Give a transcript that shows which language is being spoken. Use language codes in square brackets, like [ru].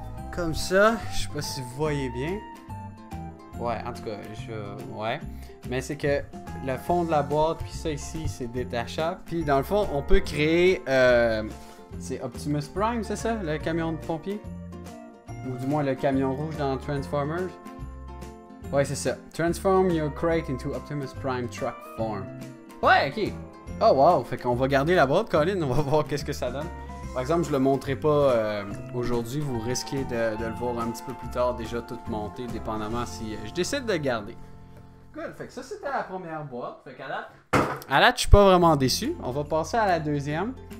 [fr] Comme ça, je sais pas si vous voyez bien. Ouais, en tout cas, ouais. Mais c'est que le fond de la boîte, puis ça ici, c'est détachable. Puis dans le fond, on peut créer... c'est Optimus Prime, c'est ça? Le camion de pompier? Ou du moins le camion rouge dans Transformers? Ouais, c'est ça. [en] Transform your crate into Optimus Prime truck form. [fr] Ouais, ok. Oh wow, fait qu'on va garder la boîte, Colin. On va voir qu'est-ce que ça donne. Par exemple, je le montrerai pas aujourd'hui, vous risquez de le voir un petit peu plus tard, déjà tout monté, dépendamment si je décide de le garder. Good, fait que ça c'était la première boîte, fait qu'à date, je suis pas vraiment déçu. On va passer à la deuxième.